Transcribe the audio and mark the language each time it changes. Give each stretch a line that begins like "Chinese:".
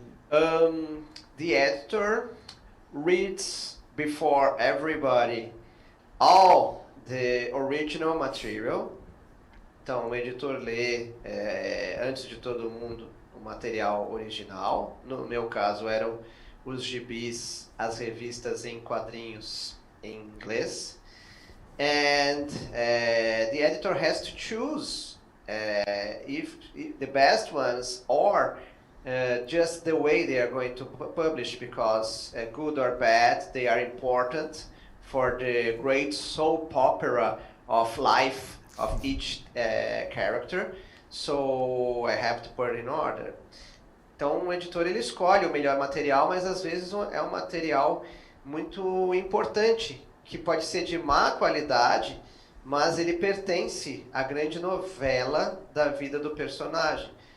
English: The editor reads before everybody all the original material.
Portuguese: Então, o editor lê, antes de todo mundo, o material original. No meu caso, eram os gibis, as revistas em quadrinhos em inglês.
English: And the editor has to choose if the best ones or just the way they are going to publish, because good or bad, they are important for the great soap opera of life of each character, so I have to put it in order.
Portuguese: Então o editor ele escolhe o melhor material, mas às vezes é um material muito importante, que pode ser de má qualidade, mas ele pertence à grande novela da vida do personagem.